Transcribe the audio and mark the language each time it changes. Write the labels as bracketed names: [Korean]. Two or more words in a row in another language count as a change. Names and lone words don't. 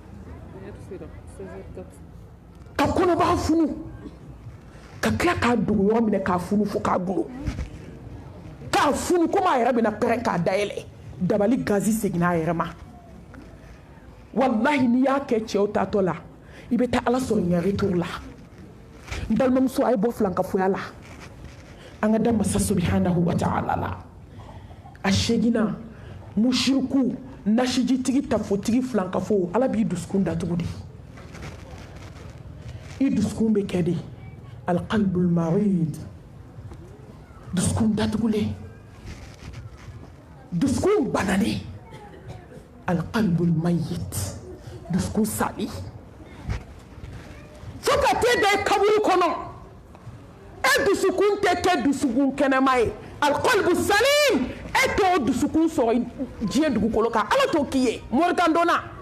[Bambara] ka kɔnɔbara funu ka tila k'a dogo yɔrɔ minɛ k'a funu fo k'a gulo k'a funu komi a yɛrɛ bɛna pɛrɛn k'a dayɛlɛ dabali gazi seginna a yɛrɛ ma wallahi ni y'a kɛ cɛw tatɔ la i bɛ taa ala sɔrɔ ɲɛ retour la n balimamuso a ye bɔ filankafoya la an ka da masa [Arabic] سبحانه وتعالى [Bambara] la a segina mushriku nasijitigi tafotigi filankafo ala b'i dusukun datugu de i dusukun bɛ kɛ de [Arabic] القلب المريض [Bambara] dusukun datugulen dusukun bananen [Arabic] القلب الميت [Bambara] dusukun sali fo ka t'e da i kaburu kɔnɔ e dusukun tɛ kɛ dusukun kɛnɛma ye [Arabic] القلب سليم [Bambara] e t'o dusukun sɔrɔ diɲɛ dugukolo kan ala t'o k'i ye moritan donna